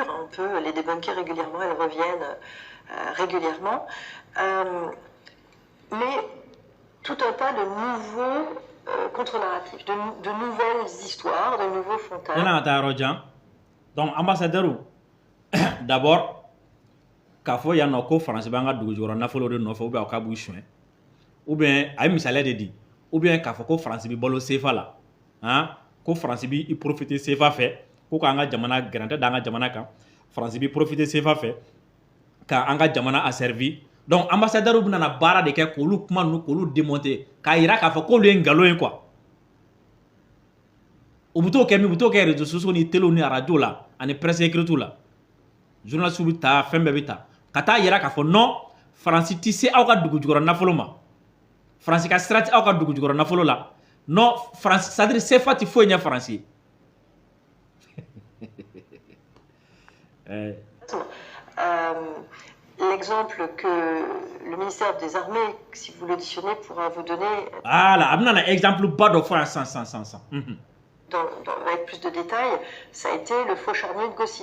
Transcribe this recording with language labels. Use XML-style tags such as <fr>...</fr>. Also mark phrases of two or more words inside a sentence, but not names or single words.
<fr>On peut les débunker régulièrement, elles reviennent régulièrement. Mais tout un tas de nouveaux contre-narratifs, de nouvelles histoires, de nouveaux fantasmes. Donc, ambassadeur, d'abord,</fr> <bm>k'a fɔ yan nɔ ko faransi b'an ka dugu jukɔrɔ nafolo de nɔfɛ ou bien k'a b'u suɲɛ ou bien a ye misaliya de di ou bien k'a fɔ ko faransi bɛ balo CFA la han ko faransi b'i profiter CFA fɛ ko k'an ka jamana gɛrɛntɛ da an ka jamana kan faransi b'i profiter CFA fɛ k'an ka jamana asservi</bm> <fr>donc ambassadeur</fr> <bm>bɛna baara de kɛ k'olu kuma ninnu k'olu démonter k'a yira k'a fɔ k'olu ye nkalon ye quoi u bɛ t'o kɛ min u bɛ t'o kɛ</bm> <fr>réseaux sociaux</fr> <bm>ni télé ni radio la ani</bm> <fr>presse écrite</fr> <bm>la journaliste bɛ ta fɛn bɛɛ bɛ ta ka taa yira k'a fɔ non faransi ti se aw ka dugu jukɔrɔ nafolo ma faransi ka sira ti aw ka dugu jukɔrɔ nafolo la non faransi</bm> <fr>c'est à dire</fr> <bm>CFA ti foyi ɲɛ faransi</bm> <fr>L'exemple que le ministère des Armées, si vous l'auditionnez, pourra vous donner. Voilà, un exemple bas de fois sans. Avec plus de détails, ça a été le faux charnier de Gossi.</fr>